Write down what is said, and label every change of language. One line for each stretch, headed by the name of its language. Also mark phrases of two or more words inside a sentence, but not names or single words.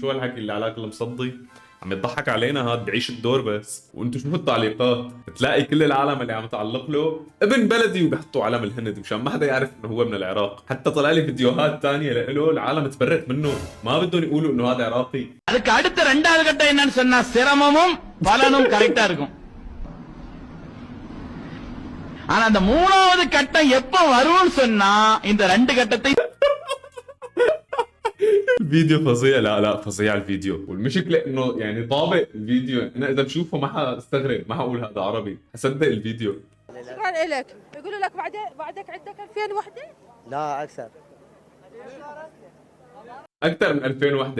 Arabic: شو هالحكي اللي علاك المصدي؟ عم يضحك علينا، هاد بعيش الدور بس. وانتم شو التعليقات؟ بتلاقي كل العالم اللي عم تعلق له ابن بلدي وبيحطوا علم الهند مشان ما حدا يعرف انه هو من العراق. حتى طلع لي فيديوهات ثانيه له العالم تبرت منه، ما بدهم يقولوا انه هذا عراقي.
Tamil: அதுக்கு அடுத்த ரெண்டாவது கட்டம் என்னன்னு சொன்னா சிரமமும் பலனும் கரெக்டா இருக்கும். ஆனா அந்த மூணாவது கட்டம் எப்ப வரும்னு சொன்னா இந்த ரெண்டு கட்டத்தை
Arabic: الفيديو فظيع. لا فظيع الفيديو، والمشكله انه يعني طابق الفيديو، انا اذا بشوفه ما حستغرب، ما حقول هذا عربي، حصدق الفيديو. شكرا لك. يقولوا لك بعدك عندك 2000 وحده؟ لا اكثر. اكثر من 2000 وحده.